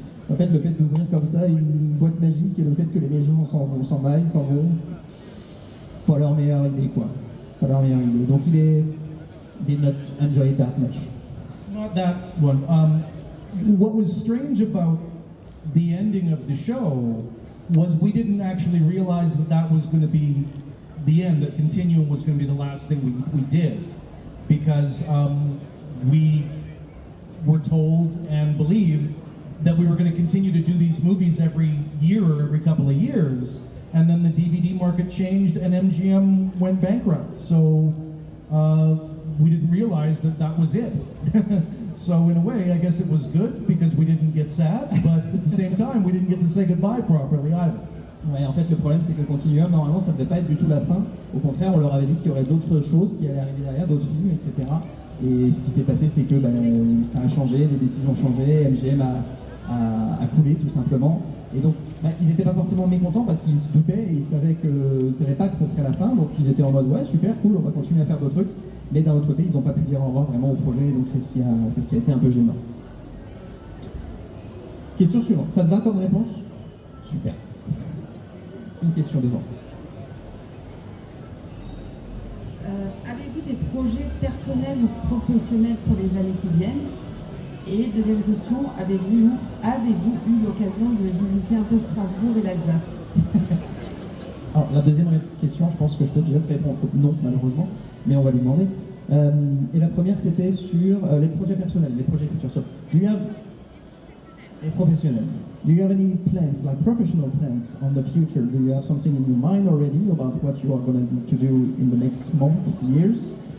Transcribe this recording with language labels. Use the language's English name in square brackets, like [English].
[French] En fait, le fait d'ouvrir comme ça une boîte magique et le fait que les méchants s'en vont, pas leur meilleure idée, quoi. Pas leur meilleure idée. [English] Donc did not enjoy it that much. Not that one. What was strange about the ending of the show was we didn't actually realize that was going to be the end, that Continuum was going to be the last thing we did. Because we were told and believed that we were going to continue to do these movies every year or every couple of years, and then the DVD market changed and MGM went bankrupt. So we didn't realize that was it. So in a way, I guess it was good because we didn't get sad, but at the same time, we didn't get to say goodbye properly either. [French] Ouais, en fait, le problème, c'est que Continuum, normalement, ça ne devait pas être du tout la fin. Au contraire, on leur avait dit qu'il y aurait d'autres choses qui allaient arriver derrière, d'autres films, etc. Et ce qui s'est passé, c'est que ça a changé, les décisions ont changé, MGM a coulé tout simplement. Et donc, ils n'étaient pas forcément mécontents parce qu'ils se doutaient et ils savaient pas que ça serait la fin. Donc, ils étaient en mode ouais, super, cool, on va continuer à faire d'autres trucs. Mais d'un autre côté, ils n'ont pas pu dire au revoir vraiment au projet. Donc, c'est ce qui a été un peu gênant. Question suivante. Ça te va comme réponse? Super. Une question devant. Avez-vous des projets personnels ou professionnels pour les années qui viennent? Et deuxième question, avez-vous eu l'occasion de visiter un peu Strasbourg et l'Alsace? Alors la deuxième question, je pense que je peux déjà te répondre non malheureusement, mais on va lui demander. Et la première c'était sur les projets personnels, les projets futurs. [English] So, do you have a professionnel? Do you have any plans, like professional plans on the future? Do you have something in your mind already about what you are going to do in the next months, years?